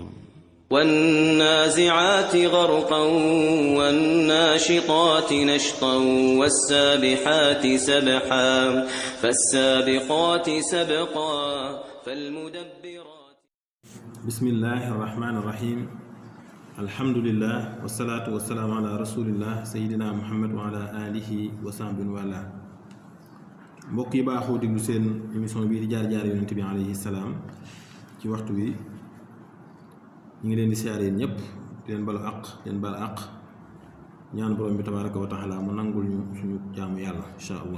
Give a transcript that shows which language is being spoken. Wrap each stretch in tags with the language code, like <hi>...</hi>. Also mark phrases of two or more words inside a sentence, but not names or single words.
<ar>والنازعات غرقا والناشطات نشطا والسابحات سبحا فالسابقات سبقا فالمدبرات. بسم الله الرحمن الرحيم. الحمد لله والصلاة والسلام على رسول الله سيدنا محمد وعلى آله وصحبه وعلى</ar> <wo>mbokk yi baaxoo déglu seen émission bii di jaar-jaar yonent bi</wo> <ar>عليه السلام</ar> <wo>ci waxtu wi ñu ngi leen di siyaare yéen ñëpp di leen balu àq di leen bal àq ñaan borom bi</wo> <ar>تبارك وتعالى</ar> <wo>mu nangul ñu suñu jaamu yàlla</wo> <ar>إن شاء الله.</ar>